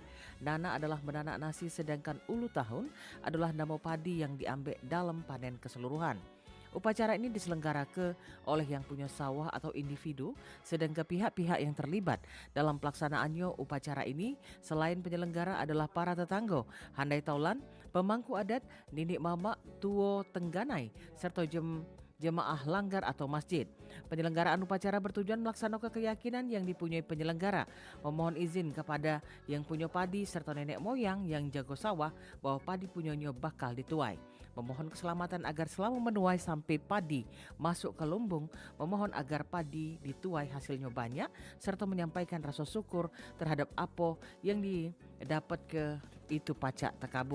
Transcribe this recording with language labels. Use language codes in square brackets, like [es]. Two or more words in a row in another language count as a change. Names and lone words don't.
[id] Nana adalah menanak nasi, sedangkan Ulu Tahun adalah nama padi yang diambil dalam panen keseluruhan. Upacara ini diselenggarakan oleh yang punya sawah atau individu, sedangkan pihak-pihak yang terlibat dalam pelaksanaannya upacara ini selain penyelenggara adalah para tetangga, handai taulan, pemangku adat, ninik mamak, tuo tengganai, serta jemaah langgar atau masjid. Penyelenggaraan upacara bertujuan melaksanakan keyakinan yang dipunyai penyelenggara, memohon izin kepada yang punya padi serta nenek moyang yang jago sawah bahwa padi punyanya bakal dituai. Memohon keselamatan agar selama menuai sampai padi masuk ke lumbung, memohon agar padi dituai hasilnya banyak, serta menyampaikan rasa syukur terhadap apa yang didapat ke itu pacak takabul.